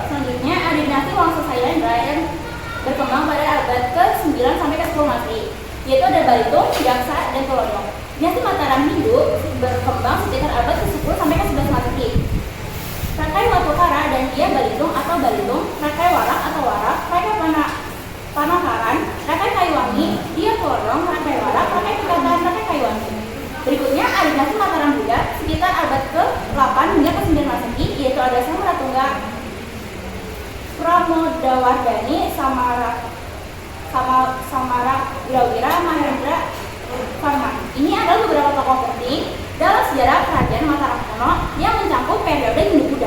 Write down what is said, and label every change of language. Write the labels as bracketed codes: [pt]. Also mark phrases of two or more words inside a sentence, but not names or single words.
[id] Selanjutnya ada dinasti Wangsa Sailendra yang berkembang pada abad ke-9 sampai ke-10 Masehi, yaitu ada Balitung, Jaksa, dan Tulongdong. Dinasti Mataram Hindu berkembang sekitar abad ke-10 sampai ke-11 Masehi. Rakai Watukara dan dia Balitung atau Balitung, Rakai Warak atau Warak, Rakai Panakaran, Rakai Kayuwangi, dia Tulongdong, Rakai Warak, Rakai Pikatan, Rakai Kayuwangi. Berikutnya ada dinasti Mataram Buddha sekitar abad ke-8 hingga ke-9 Masehi, yaitu ada Samaratungga, Pramodawardhani, Samagrawira, Mahendra, Farman. Ini adalah beberapa tokoh penting dalam sejarah Kerajaan Mataram kuno yang mencakup periode Hindu-Buddha.